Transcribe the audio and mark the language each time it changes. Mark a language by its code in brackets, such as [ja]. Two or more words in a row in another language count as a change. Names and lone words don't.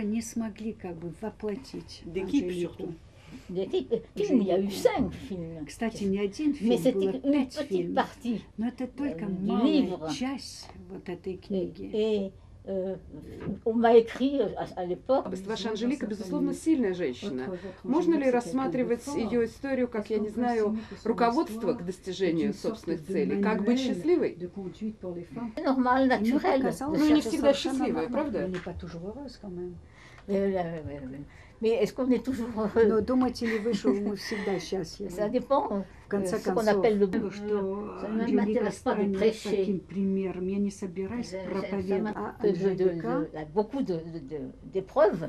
[fr] D'équipe surtout. Il y a eu 5 films. Mais c'était une petite partie du livre. Et on m'a écrit à l'époque... [ru] Ваша Анжелика, безусловно, сильная женщина. Можно ли рассматривать ее историю как, я не знаю, руководство к достижению собственных целей? Как быть счастливой? Нормально, натурально. Ну, не всегда счастливая, правда? [fr] Mais est-ce qu'on est toujours heureux? Ça dépend. Ce qu'on appelle le but. Ça ne m'intéresse pas de prêcher. Beaucoup d'épreuves.